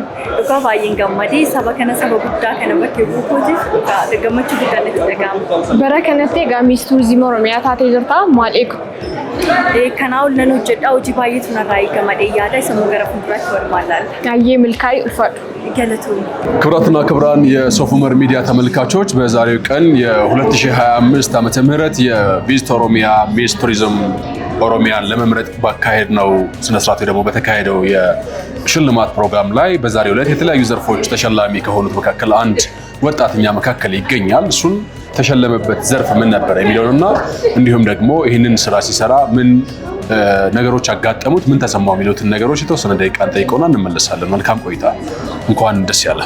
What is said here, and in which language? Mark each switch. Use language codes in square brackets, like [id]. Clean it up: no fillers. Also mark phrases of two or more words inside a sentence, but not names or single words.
[om] Dhugaa baay'een gammadee saba kana guddaa kana bakkee buukuutiif gammachuu guddaan itti dhaga'ama. Bara kanatti egaa Miss Turizimii Oromiyaa taatee jirta maal eegu? Kanaa ol nan hojjedha hojii baay'eetu narraa eegamadee yaada isa gara fuulduraatti walumaan laalla. Ayyee milkaa'ii ulfaadhu. [am] ክቡራትና ክቡራን የሶፍ ዑመር ሚዲያ ተመልካቾች በዛሬው ቀን የ2025 ዓመተ ምህረት የቪዚት ኦሮሚያ ሚስ ቱሪዝም ኦሮሚያን ለመምረጥ ባካሄድ ነው ስነስርዓቱ ደግሞ በተካሄደው የሽልማት ፕሮግራም ላይ በዛሬው ዕለት የተለያዩ ዘርፎች ተሸላሚ ከሆኑት መካከል አንድ ወጣትኛ መካከል ይገኛል። እሱን ተሸለመበት ዘርፍ ምን ነበር የሚለውና እንዲሁም ደግሞ ይህንን ስራ ሲሰራ ምን ነገሮች አጋጠሙት ምን ተሰማው የሚሉትን ነገሮች የተወሰነ ደቂቃ እንጠይቀውና እንመለሳለን። መልካም ቆይታ። እንኳን ደስ ያለ።